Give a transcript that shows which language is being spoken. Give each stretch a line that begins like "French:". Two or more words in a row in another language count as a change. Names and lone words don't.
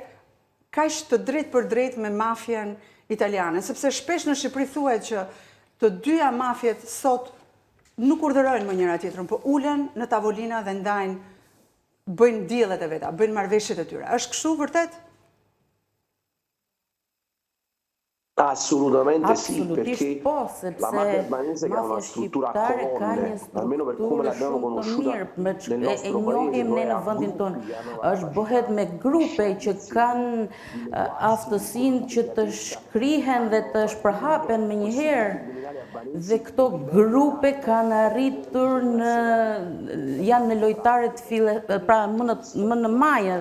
Albanian: kaq të drejtë për drejtë me mafjen italiane, sepse shpesh në Shqipëri thuhet që të dyja mafjet sot nuk urdhërojnë më njëra tjetrën, po ulen në tavolina dhe ndajnë, bëjnë dealet e veta, bëjnë marrëveshjet e tyre. Është kështu vërtet?
Italian: Assolutamente sì,
Albanian: Absolutisht
Italian: perché
Albanian: po, sepse
Italian: la mafia albanese che ha una
Albanian: mafia
Italian: struttura a
Albanian: shqiptare ka një
Italian: colonne, almeno per come
Albanian: strukturë
Italian: l'abbiamo
Albanian: shumë të
Italian: conosciuta
Albanian: mirë,
Italian: nel
Albanian: e
Italian: nostro paese,
Albanian: njohim ne
Italian: dove
Albanian: në
Italian: ha
Albanian: vendin tonë.
Italian: gruppi,
Albanian: Është bëhet me grupe që kanë aftësinë që të shkrihen dhe të shpërhapen me njëherë. Dhe këto grupe kanë arritur janë në lojtarët pra më në majë.